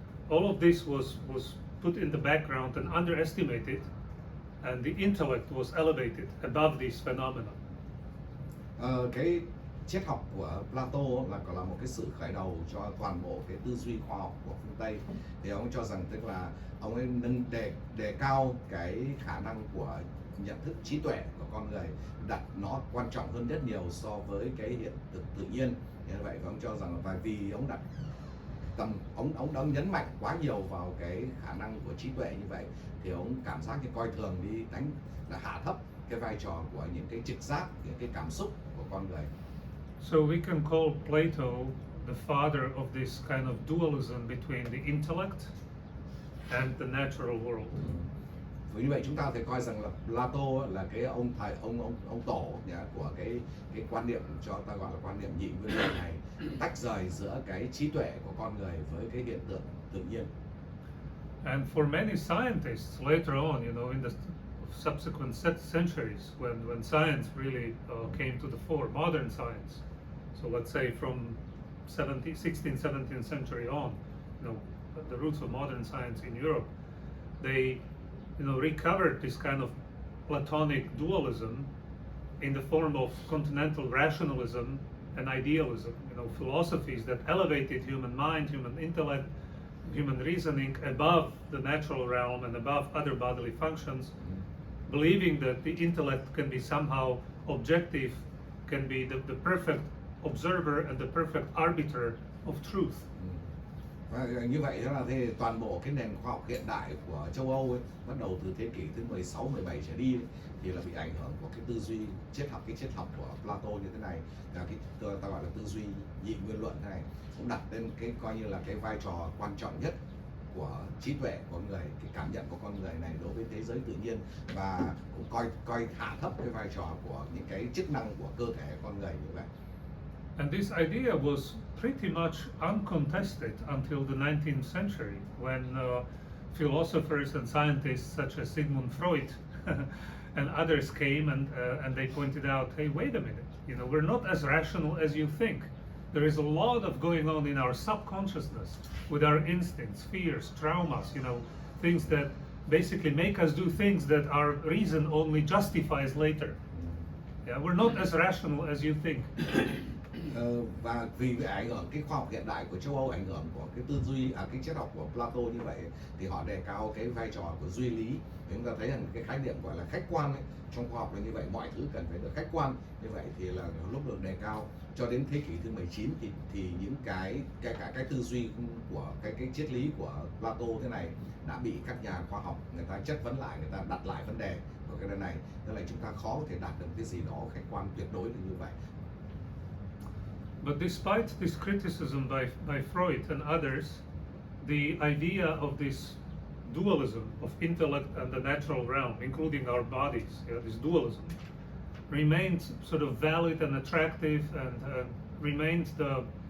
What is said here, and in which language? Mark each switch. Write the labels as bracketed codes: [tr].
[en] All of this was put in the background and underestimated, and the intellect was elevated above these phenomena. [vi] Cái triết học của Plato là một cái sự khởi đầu cho toàn bộ cái tư duy khoa học của phương Tây. Thì ông cho rằng tức là ông ấy nâng đề cao cái khả năng của nhận thức trí tuệ của con người, đặt nó quan trọng hơn rất nhiều so với cái hiện thực tự nhiên. Như vậy ông cho rằng là vì ông đặt ông đã nhấn mạnh quá nhiều vào cái khả năng của trí tuệ như vậy, thì ông cảm giác như coi thường đi, là hạ thấp cái vai trò của những cái trực giác, những cái cảm xúc của con người. [en] So we can call Plato the father of this kind of dualism between the intellect and the natural world. [vi] Vì như vậy chúng ta có thể coi rằng là Plato là cái ông tổ của cái quan niệm, cho ta gọi là quan niệm nhị nguyên luận này, tách rời giữa cái trí tuệ của con người với cái hiện tượng tự nhiên. [en] And for many scientists later on, in the subsequent centuries, when science really came to the fore, modern science. So let's say from 16th, 17th century on, the roots of modern science in Europe, they recovered this kind of Platonic dualism in the form of continental rationalism and idealism, philosophies that elevated human mind, human intellect, human reasoning above the natural realm and above other bodily functions, believing that the intellect can be somehow objective, can be the perfect observer and the perfect arbiter of truth. [vi] Và như vậy là thì toàn bộ cái nền khoa học hiện đại của châu Âu ấy, bắt đầu từ thế kỷ thứ 16, 17 trở đi ấy, thì là bị ảnh hưởng của cái tư duy triết học của Plato như thế này, là cái ta gọi là tư duy nhị nguyên luận thế này, cũng đặt lên cái coi như là cái vai trò quan trọng nhất của trí tuệ của con người, cái cảm nhận của con người này đối với thế giới tự nhiên, và cũng coi hạ thấp cái vai trò của những cái chức năng của cơ thể con người như vậy. [en] And this idea was pretty much uncontested until the 19th century, when philosophers and scientists such as Sigmund Freud and others came and they pointed out, hey, wait a minute, we're not as rational as you think. There is a lot of going on in our subconsciousness with our instincts, fears, traumas, things that basically make us do things that our reason only justifies later. Yeah, we're not as rational as you think. [vi] Và vì ảnh hưởng cái khoa học hiện đại của châu Âu, ảnh hưởng của cái tư duy, cái triết học của Plato như vậy, thì họ đề cao cái vai trò của duy lý. Chúng ta thấy rằng cái khái niệm gọi là khách quan ấy, trong khoa học là như vậy, mọi thứ cần phải được khách quan. Như vậy thì là lúc được đề cao cho đến thế kỷ thứ 19 thì những cái tư duy của cái triết lý của Plato thế này đã bị các nhà khoa học người ta chất vấn lại, người ta đặt lại vấn đề của cái này. Nên là chúng ta khó có thể đạt được cái gì đó khách quan tuyệt đối được như vậy. [en] But despite this criticism by Freud and others, the idea of this dualism of intellect and the natural realm, including our bodies, this dualism, remained sort of valid and attractive, and remained the